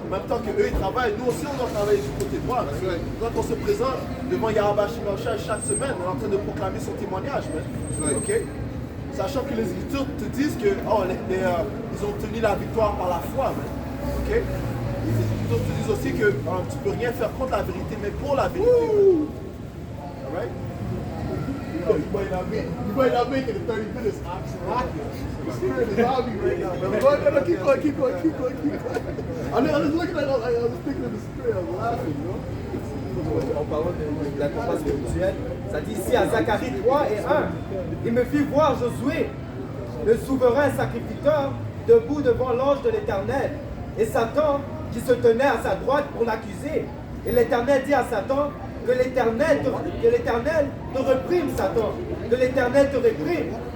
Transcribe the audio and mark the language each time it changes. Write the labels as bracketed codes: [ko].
[fr] En même temps qu'eux ils travaillent, nous aussi on doit travailler du côté droit. Quand on se présente devant Yahweh Shem Yahushua chaque semaine, on est en train de proclamer son témoignage. Ok? Sachant que les Écritures te disent que ils ont obtenu la victoire par la foi. Ok? Les Écritures te disent aussi que tu ne peux rien faire contre la vérité, mais pour la vérité. [en] Alright? You might not make it in 30 minutes. The spirit is on me right now. No, keep going. I'm just looking at it, I was thinking of the spirit, I was laughing, you know? [fr] En parlant de la combat spirituelle, ça dit ici à Zacharie 3 et 1, il me fit voir Josué, le souverain sacrificateur, debout devant l'ange de l'Éternel, et Satan qui se tenait à sa droite pour l'accuser. Et l'Éternel dit à Satan, que l'Éternel te réprime, Satan, que l'Éternel te réprime.